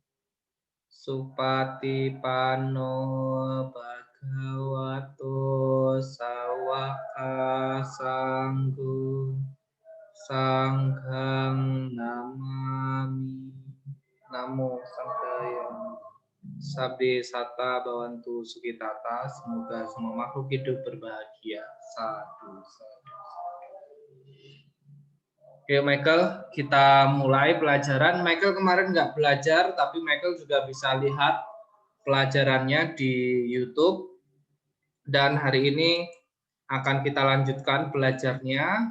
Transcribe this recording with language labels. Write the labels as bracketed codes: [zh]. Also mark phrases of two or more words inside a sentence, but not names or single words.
[pi] Supatipano Bhagavato Sawaka Sanggo Sanghang Namami. Namo Sankaya. Sabe Sata Bawantu Sukitata, [id] semoga semua makhluk hidup berbahagia. Sadu. Oke Michael, kita mulai pelajaran. Michael kemarin nggak belajar, tapi Michael juga bisa lihat pelajarannya di YouTube. Dan hari ini akan kita lanjutkan belajarnya.